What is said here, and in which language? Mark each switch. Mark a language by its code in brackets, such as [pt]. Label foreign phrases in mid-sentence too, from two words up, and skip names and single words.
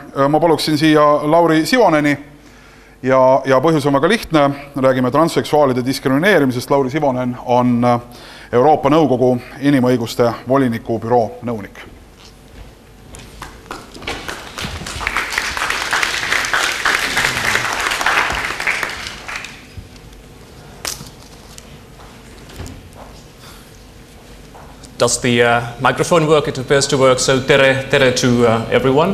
[et] ma paluksin siia Lauri Sivoneni ja põhjus on väga lihtne. Räägime transseksuaalide diskrimineerimisest. Lauri Sivonen on Euroopa Nõukogu inimõiguste voliniku büroo nõunik. [en] Does the microphone work? It appears to work. So tere to everyone.